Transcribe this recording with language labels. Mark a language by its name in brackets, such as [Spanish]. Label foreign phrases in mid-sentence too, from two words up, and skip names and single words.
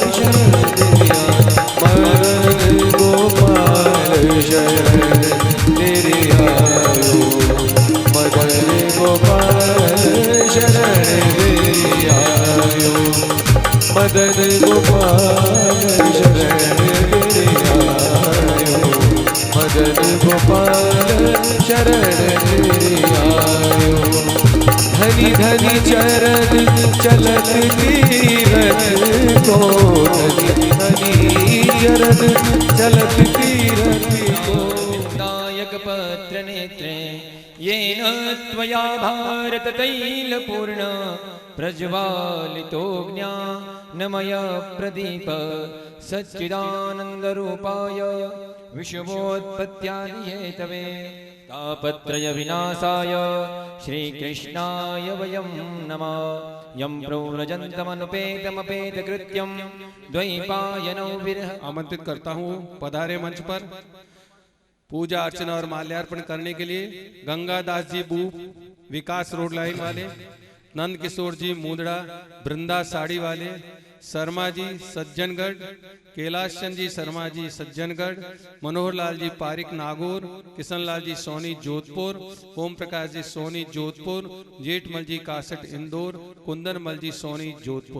[Braj] शरण तेरी आयो, मदन गोपाल शरण तेरी आयो, मदन गोपाल शरण तेरी आयो, मदन गोपाल शरण तेरी आयो, मदन गोपाल शरण तेरी आयो। धनी धनी चरण चलत तीरथ को, धनी धनी चरण चलत तीरथ को। [Sanskrit] दायक पत्र नेत्रे येन त्वया भारत तैल पूर्ण प्रज्वालितो ज्ञानमय प्रदीप सच्चिदानंद रूपाय विश्वोत्पत्त्यादिहेतवे तापत्रय विनाशाय श्री कृष्णाय वयं नमः। यं प्रव्रजन्तमनुपेतमपेत कृत्यं द्वैपायनौ विरह। [Hindi] आमंत्रित करता हूँ पधारे मंच पर पूजा अर्चना और माल्यार्पण करने के लिए गंगादास जी बूप, विकास रोड लाइन वाले, नंद किशोर जी मुंदड़ा, बृंदा साड़ी वाले, शर्मा जी सज्जनगढ़, कैलाश चंद जी शर्मा जी सज्जनगढ़, मनोहर लाल जी पारिक नागौर, किशन लाल जी सोनी जोधपुर, ओम प्रकाश जी सोनी जोधपुर, जेठमल जी कासट इंदौर, कुंदन मल जी सोनी जोधपुर।